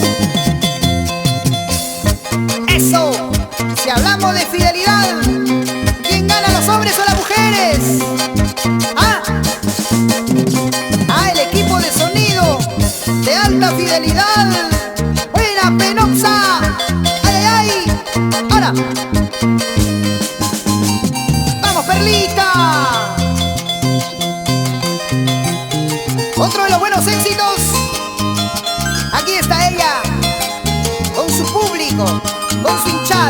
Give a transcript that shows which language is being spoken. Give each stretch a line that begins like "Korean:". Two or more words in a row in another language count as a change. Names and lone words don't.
Spanish: Eso. Si hablamos de fidelidad, ¿quién gana, los hombres o las mujeres? El equipo de sonido de alta fidelidad. Buena Penoxa. Ay, ay, ay. Ahora. Vamos, Perlita. Otro de los buenos éxitos. Aquí está ella, con su público, con su hinchada.